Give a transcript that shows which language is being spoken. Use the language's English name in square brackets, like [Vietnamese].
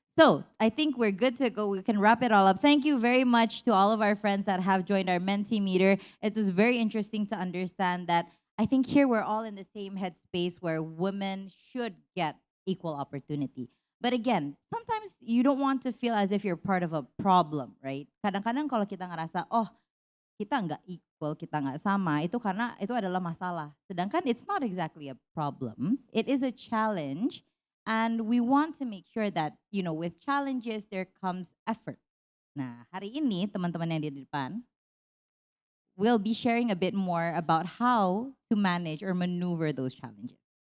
[English] So I think we're good to go. We can wrap it all up. Thank you very much to all of our friends that have joined our mentee meter. It was very interesting to understand that I think here we're all in the same headspace where women should get equal opportunity. But again, sometimes you don't want to feel as if you're part of a problem, right? [Indonesian] Kadang-kadang kalau kita ngerasa, oh kita nggak equal, kita nggak sama, itu karena itu adalah masalah. [English] Sedangkan it's not exactly a problem. It is a challenge. And we want to make sure that, you know, with challenges, there comes effort. [Indonesian] Nah, hari ini teman-teman yang di depan [English] will be sharing a bit more about how to manage or maneuver those challenges.